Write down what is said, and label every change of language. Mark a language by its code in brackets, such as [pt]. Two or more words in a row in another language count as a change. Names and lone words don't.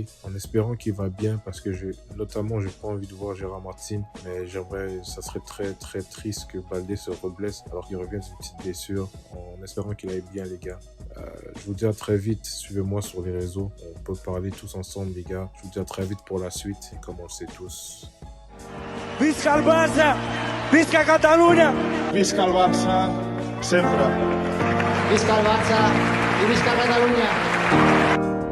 [fr] En espérant qu'il va bien, parce que j'ai pas envie de voir Gérard Martin, mais ça serait très très triste que Baldé se blesse alors qu'il revient d'une petite blessure, en espérant qu'il aille bien, les gars. Je vous dis à très vite, suivez-moi sur les réseaux, on peut parler tous ensemble, les gars. Je vous dis à très vite pour la suite, et comme on le sait tous, [ca] Visca el Barça! Visca Catalunya! Visca el Barça, sempre. Visca el Barça i visca Catalunya!